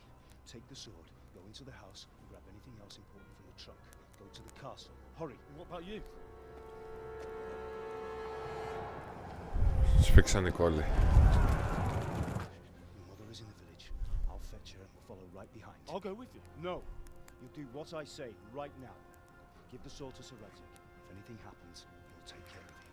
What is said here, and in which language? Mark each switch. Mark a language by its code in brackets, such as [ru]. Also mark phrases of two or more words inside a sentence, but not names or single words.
[en] Take the sword, go into the house, and grab anything else important from the trunk. Go to the castle. Hurry. What about you? [el] Σφίξανε οι κόλλοι. [en] Your mother is in the village. I'll fetch her and we'll follow right behind. I'll go with you. No. You do what I say right now. Give the sword to Sir Radzik. If anything happens, he'll take care of you.